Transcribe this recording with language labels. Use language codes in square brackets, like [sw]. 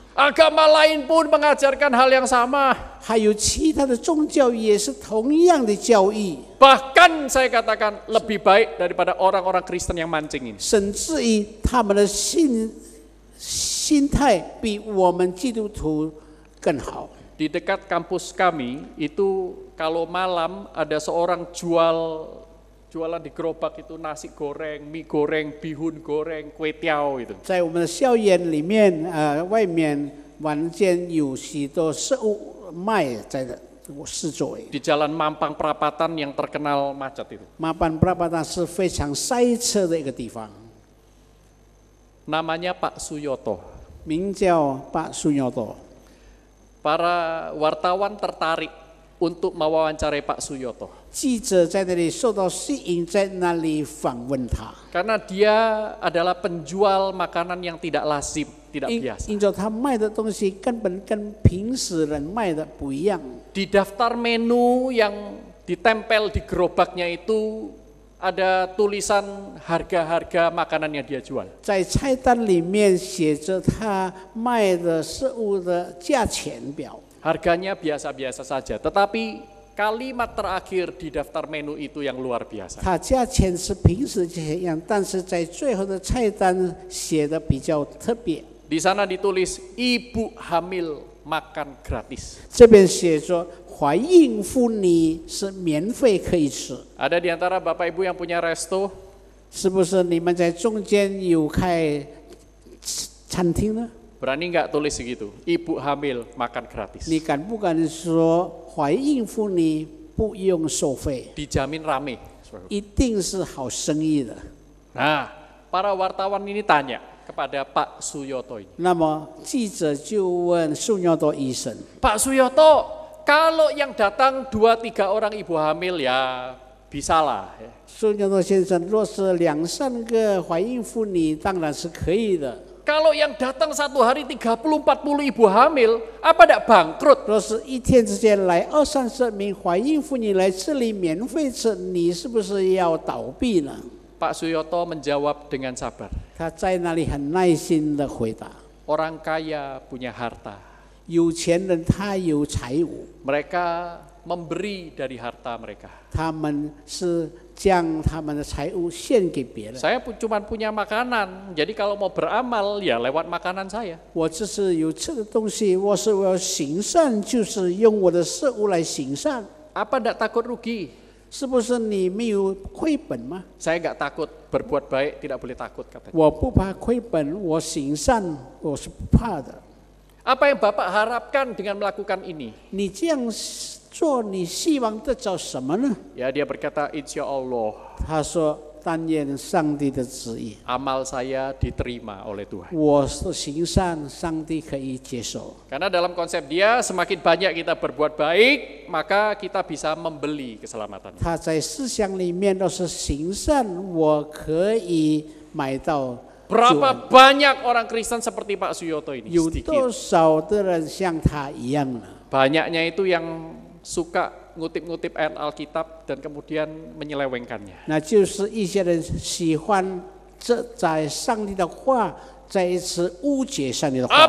[id] Agama lain pun mengajarkan hal yang sama. [zh] 还有其他的宗教也是同样的教义， [id] Bahkan saya katakan lebih baik daripada orang-orang Kristen yang mancing ini. [zh] 甚至于他们的心态比我们基督徒更好。 [id] Di dekat kampus kami itu kalau malam ada seorang jual jualan di gerobak itu nasi goreng, mie goreng, bihun goreng, kue tiao itu. [zh] 在我们的校园里面，外面晚间有许多食物卖在四周围。 [id] Di Jalan Mampang Perapatan yang terkenal macet itu. [zh] Mapan Prapatan 是非常塞车的一个地方， [id] Namanya Pak Suyoto. [zh] 名叫巴苏纽多。 [id] Para wartawan tertarik untuk mewawancarai Pak Suyoto. [zh] 记者在那里受到吸引，在那里访问他， [id] Karena dia adalah penjual makanan yang tidak lazim, tidak [zh] 因 [id] biasa. [zh] 因着他卖的东西根本跟平时人卖的不一样。 [id] Di daftar menu yang ditempel di gerobaknya itu ada tulisan harga-harga makanan yang dia jual. [zh] 在菜单里面写着他卖的食物的价钱表， [id] Harganya biasa-biasa saja, tetapi kalimat terakhir di daftar menu itu yang luar biasa. [zh] 它价钱是平时这样，但是在最后的菜单写的比较特别。 [id] Di sana ditulis ibu hamil makan gratis. [zh] 这边写着怀孕妇女是免费可以吃， [id] Ada di antara Bapak Ibu yang punya resto, [zh] 是不是？你们在中间有开餐厅呢？ [id] berani nggak tulis segitu? Ibu hamil makan gratis. [zh] 你敢不敢说怀孕妇女不用收费？ [id] Dijamin rame. [zh] 一定是好生意的。 [id] Nah, para wartawan ini tanya kepada Pak Suyoto ini. [zh] 那么记者就问宋耀多医生。 [id] Pak Suyoto, kalau yang datang 2-3 orang ibu hamil ya bisalah. Ya. [zh] 宋耀多先生，若是2-3个怀孕妇女，当然是可以的。 [id] Kalau yang datang satu hari 30-40 ibu hamil, apa tidak bangkrut? [zh] 若是一天之间来20-30名怀孕妇女来这里免费吃，你是不是要倒闭呢？ [id] Pak Suyoto menjawab dengan sabar. [zh] 他在那里很耐心的回答： [id] Orang kaya punya harta. [zh] 有钱人他有财物， [id] Mereka memberi dari harta mereka. [zh] 他们是将他们的财物献给别人。 [id] Saya cuma punya makanan, jadi kalau mau beramal ya lewat makanan saya. [zh] 我这是有吃的东西，我要行善，就是用我的食物来行善， [id] Apa tidak takut rugi? [zh] 是不是你没有亏本吗？ [id] Saya nggak takut berbuat baik, tidak boleh takut katanya. [zh] 我不怕亏本，我行善我是不怕的。 [id] Apa yang Bapak harapkan dengan melakukan ini? [zh] 你这样做，你希望得着什么呢？ [id] Ya dia berkata, insya Allah [zh] 他说：“但愿上帝的旨意， [id] amal saya diterima oleh Tuhan. [zh] 我是行善，上帝可以接受。 [id] Karena dalam konsep dia, semakin banyak kita berbuat baik, maka kita bisa membeli keselamatan. [zh] 他在思想里面都是行善，我可以买到救恩。 [id] Berapa banyak orang Kristen seperti Pak Suyoto ini? [zh] 有 [id] Sedikit. [zh] 多少的人像他一样呢？ [id] Banyaknya itu yang suka ngutip-ngutip ayat Alkitab dan kemudian menyelewengkannya. [zh] 那就是一些人喜欢这在上帝的话再一次误解上帝的话。